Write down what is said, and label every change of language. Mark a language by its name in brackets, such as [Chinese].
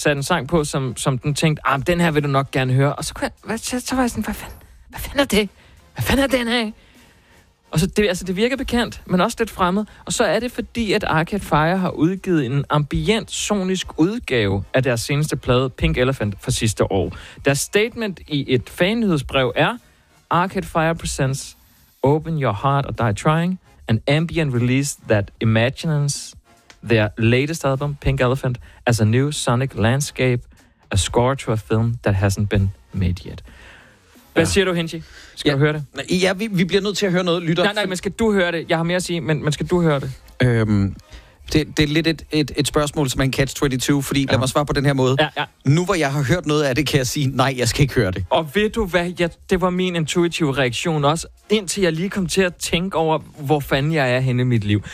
[Danish] satte en sang på, som den tænkte, ah, den her vil du nok gerne høre. Og så, så var jeg sådan, hvad fanden er det? Hvad fanden er den her? Og så det, altså, det virker bekendt, men også lidt fremmed. Og så er det fordi, at Arcade Fire har udgivet en ambient sonisk udgave af deres seneste plade, Pink Elephant, fra sidste år. Deres statement i et fan-nyhedsbrev er, [English] Arcade Fire presents Open Your Heart or Die Trying, an ambient release that imagines their latest album, Pink Elephant, as a new sonic landscape, a score to a film that hasn't been made yet. [Danish] Hvad siger du, Hinchi? Skal du høre det? Ja, vi bliver nødt til at høre noget. Lytter. Nej, men skal du høre det? Jeg har mere at sige, men skal du høre det? Det er lidt et spørgsmål, som er en catch-22, fordi lad mig svare på den her måde. Ja, ja. Nu hvor jeg har hørt noget af det, kan jeg sige, nej, jeg skal ikke høre det. Og ved du hvad? Ja, det var min intuitive reaktion også, indtil jeg lige kom til at tænke over, hvor fanden jeg er henne i mit liv.